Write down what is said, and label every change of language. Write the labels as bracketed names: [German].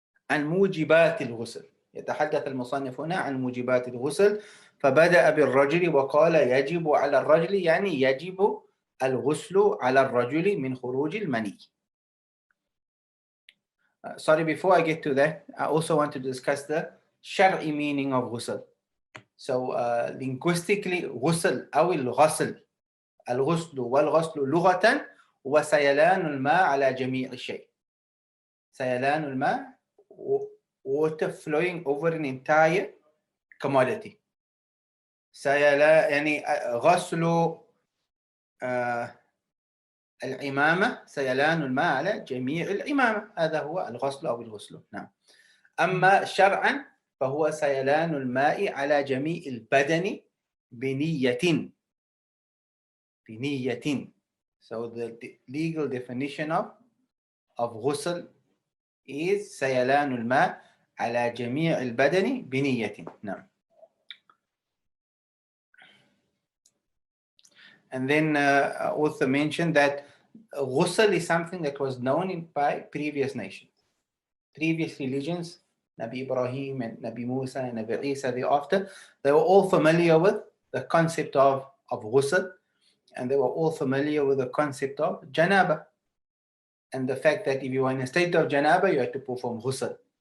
[Arabic] عن موجبات الغسل. يتحدث المصنف هنا عن موجبات الغسل، فبدأ بالرجل وقال يجب على الرجل، يعني يجب الغسل على الرجل من خروج المني. [English] Sorry, before I get to that, I also want to discuss the شرعي meaning of غسل. So linguistically [Arabic] غسل أو الغسل، الغسل والغسل لغة هو سيلان الماء على جميع الشيء. سيلان الماء [English] water flowing over an entire commodity. [Arabic] سيلان يعني غسل العمامة، سيلان الماء على جميع العمامة، هذا هو الغسل أو الغسل. نعم. أما شرعا فهو سيلان الماء على جميع البدن بنية. [English] So the legal definition of غسل is [Arabic] سيلان الماء على جميع البدن بنية. نعم. [English] And then author mentioned that ghusl is something that was known by previous nations, previous religions. Nabi Ibrahim and Nabi Musa and Nabi Isa thereafter, they were all familiar with the concept of ghusl, and they were all familiar with the concept of janaba, and the fact that if you are in a state of janaba, you have to perform ghusl.